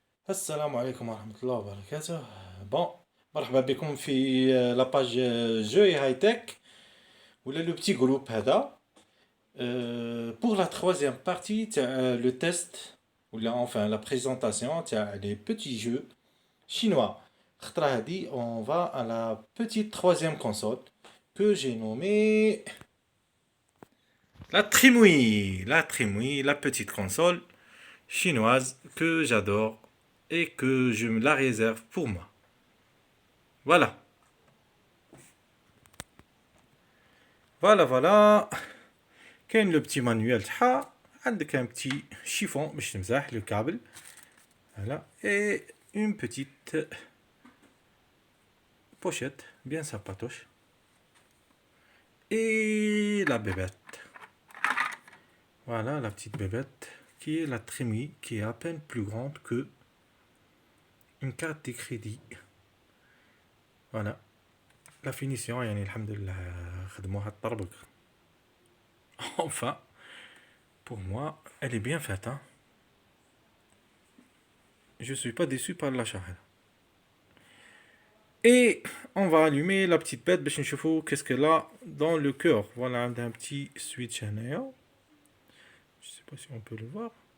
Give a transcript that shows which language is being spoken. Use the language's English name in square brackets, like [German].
[Arabic] السلام عليكم ورحمة الله وبركاته. بون، مرحبا بكم في [French] لاباج جوي هاي تك ولا لو بتي جروب هذا pour la troisième partie تاع le test ولا enfin la présentation تاع les petits jeux chinois. [Arabic] خطرة هذه [French] on va à la petite troisième console que j'ai nommée la Trimouille, la petite console chinoise que j'adore et que je me la réserve pour moi. Voilà. Voilà. كاين le petit manuel تاعها. عندك un petit chiffon [Arabic] باش تمسح [French] le câble. Voilà. Et une petite pochette bien sympatoche. Et la bébête. Voilà la petite bébête qui est la Trémie, qui est à peine plus grande que une carte de crédit. Voilà. La finition, [Arabic] يعني الحمد لله خدموها الطربق. [French] Enfin, pour moi, elle est bien faite. Hein. Je suis pas déçu par l'achat. Et on va allumer la petite bête. Qu'est-ce qu'elle a dans le cœur. Voilà, un petit switch. Je sais pas si on peut le voir.